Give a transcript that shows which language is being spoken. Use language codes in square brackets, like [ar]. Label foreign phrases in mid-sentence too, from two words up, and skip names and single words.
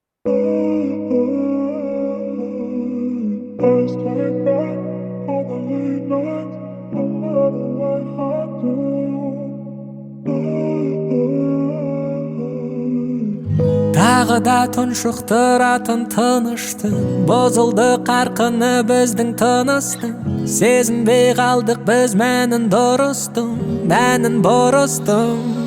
[en] Days take back all the late nights, no matter what I do. [kk] Тағы да тұншықтыратын тыныштың бұзылды қарқыны біздің тыныстың. Сезінбей қалдық біз мәнін дұрыстың, мәнін бұрыстың.